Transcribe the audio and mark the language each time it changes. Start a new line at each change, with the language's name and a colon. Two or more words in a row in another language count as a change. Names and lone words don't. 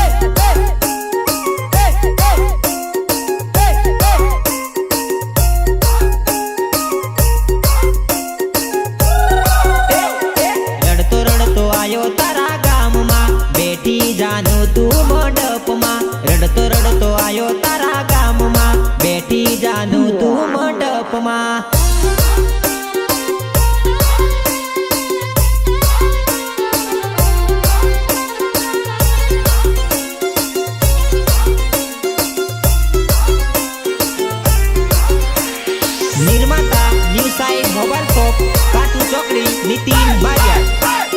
Gujarati: રડતો રડતો આયો તારા ગામમાં બેઠી જાનું તું મંડપમાં રડતો રડતો આયો તારા ગામમાં બેઠી જાનું તું મંડપમાં
Hindi: निर्माता न्यू साइड मोबाइल शॉप काटू चौकड़ी नितिन बारिया